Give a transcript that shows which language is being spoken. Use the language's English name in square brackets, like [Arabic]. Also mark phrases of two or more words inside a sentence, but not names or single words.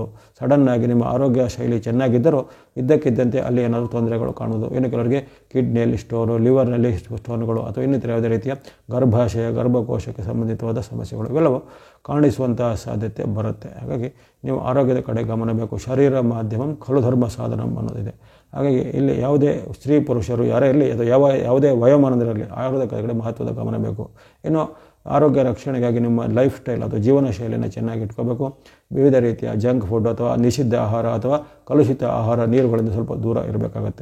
[Kannada] ಸಡನ್ನಾಗಿ ನಿಮ್ಮ ಆರೋಗ್ಯ ಶೈಲಿ ಚೆನ್ನಾಗಿದ್ದರೂ ಇದ್ದಕ್ಕಿದ್ದಂತೆ ಅಲ್ಲಿ ಏನಾದರೂ ತೊಂದರೆಗಳು ಕಾಣುವುದು. ಇನ್ನು ಕೆಲವರಿಗೆ ಕಿಡ್ನಿಯಲ್ಲಿ ಸ್ಟೋನು, ಲಿವರ್ನಲ್ಲಿ ಸ್ಟೋನ್ಗಳು, ಅಥವಾ ಇನ್ನಿತರ ಯಾವುದೇ ರೀತಿಯ ಗರ್ಭಾಶಯ, ಗರ್ಭಕೋಶಕ್ಕೆ ಸಂಬಂಧಿತವಾದ ಸಮಸ್ಯೆಗಳು ಇವೆಲ್ಲವೂ ಕಾಣಿಸುವಂತಹ ಸಾಧ್ಯತೆ ಬರುತ್ತೆ. ಹಾಗಾಗಿ ನೀವು ಆರೋಗ್ಯದ ಕಡೆ ಗಮನ ಬೇಕು. [Sanskrit] ಶರೀರ ಮಾಧ್ಯಮಂ ಖಲು ಧರ್ಮ ಸಾಧನಂ [Kannada] ಅನ್ನೋದಿದೆ. ಹಾಗಾಗಿ ಇಲ್ಲಿ ಯಾವುದೇ ಸ್ತ್ರೀ ಪುರುಷರು ಯಾರೇ ಇರಲಿ, ಅಥವಾ ಯಾವುದೇ ವಯೋಮಾನದಲ್ಲಿರಲಿ ಆರೋಗ್ಯದ ಕಡೆ ಮಹತ್ವದ ಗಮನ ಬೇಕು. ಇನ್ನು ಆರೋಗ್ಯ ರಕ್ಷಣೆಗಾಗಿ ನಿಮ್ಮ [English] life style [Kannada] ಅಥವಾ ಜೀವನ ಶೈಲಿಯನ್ನು ಚೆನ್ನಾಗಿ ಇಟ್ಕೋಬೇಕು. ವಿವಿಧ ರೀತಿಯ [English] junk food [Kannada] ಅಥವಾ ನಿಷಿದ್ಧ ಆಹಾರ ಅಥವಾ ಕಲುಷಿತ ಆಹಾರ, ನೀರುಗಳಿಂದ ಸ್ವಲ್ಪ ದೂರ ಇರಬೇಕಾಗತ್ತೆ.